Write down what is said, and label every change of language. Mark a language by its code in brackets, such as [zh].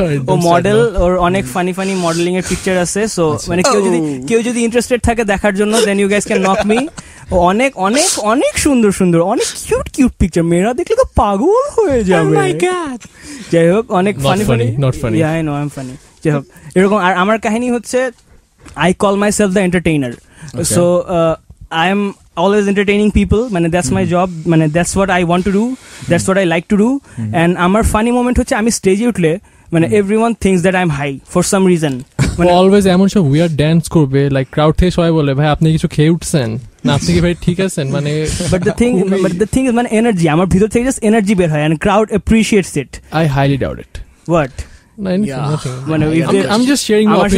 [bn] ও model, ওর অনেক funny modelling এর picture আছে। সো মানে কেউ যদি ইন্টারেস্টেড থাকে দেখার জন্য, [en] Then you guys can knock me. [bn] ও অনেক অনেক অনেক সুন্দর অনেক কিউট পিকচার, মেয়েরা দেখলে তো পাগল হয়ে যাবে। [en] Oh my god. [bn] যাই হোক, অনেক funny. [en] Not funny. Yeah, I know, I'm funny. [bn] যাই হোক, এরকম। আর আমার কাহিনী হচ্ছে, [en] I call myself the entertainer. So I am always entertaining people, মানে that's my job, মানে that's what I want to do, that's what I like to do. And আমার funny moment হচ্ছে [bn] আমি স্টেজে উঠলে মানে [en] everyone thinks that I'm high for some reason. [bn] মানে always এমন সব উইয়ার্ড ড্যান্স করবে, লাইক ক্রাউড থেকে সবাই বলে ভাই আপনি কিছু খেয়ে উঠছেন না, আপনি কি ভাই ঠিক আছেন, মানে [en] but the thing is [bn] মানে এনার্জি আমার ভিতর থেকে জাস্ট এনার্জি বের হয় [en] and crowd appreciates it. I highly doubt it. What? No, anything, Yeah. nothing. মানে if they- I'm just sharing my [bn] আমার সাথে